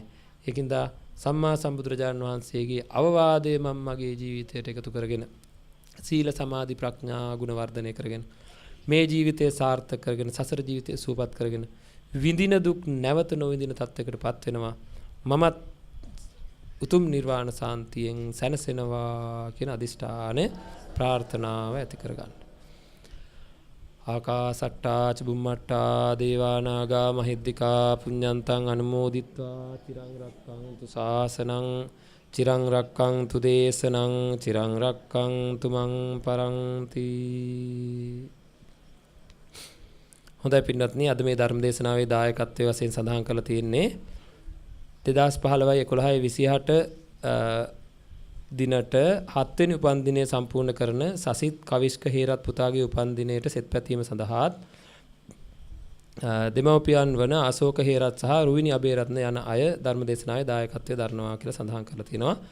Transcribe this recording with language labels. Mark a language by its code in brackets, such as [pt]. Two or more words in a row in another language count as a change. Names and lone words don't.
[si] ඒකින්ද සම්මා සම්බුදුරජාණන් වහන්සේගේ අවවාදය මම මගේ ජීවිතයට එකතු කරගෙන සීල සමාධි ප්‍රඥා ගුණ වර්ධනය කරගෙන මේ ජීවිතය සාර්ථක කරගෙන සසර ජීවිතය සූපත් කරගෙන විඳින දුක් නැවත නොවිඳින තත්යකටපත් වෙනවා. මමත් උතුම් නිර්වාණ සාන්තියෙන් සැනසෙනවා කියන අදිෂ්ඨානය ප්‍රාර්ථනාව ඇති කරගන්න. [pi] ආකාසට්ටා ච බුම්මට්ටා දේවා නාග මහිද්దికා පුඤ්ඤන්තං අනුමෝදිත්වා චිරං රක්ඛන්තු ශාසනං චිරං රක්ඛන්තු දේශනං චිරං රක්ඛන්තු මං පරන්ති. [si] හොඳයි පින්වත්නි, අද මේ ධර්ම දේශනාවේ දායකත්වයේ වශයෙන් සඳහන් කරලා තියෙන්නේ 2015 දිනට 7 වෙනි උපන්දිනය සම්පූර්ණ කරන සසිත් කවිෂ්ක හේරත් පුතාගේ උපන්දිනයට සෙත් පැතීම සඳහා දෙමව්පියන් වන අශෝක හේරත් සහ රුවිනි අබේරත්න යන අය ධර්ම දේශනාවේ දායකත්වයේ දරනවා කියලා සඳහන් කරලා තියෙනවා.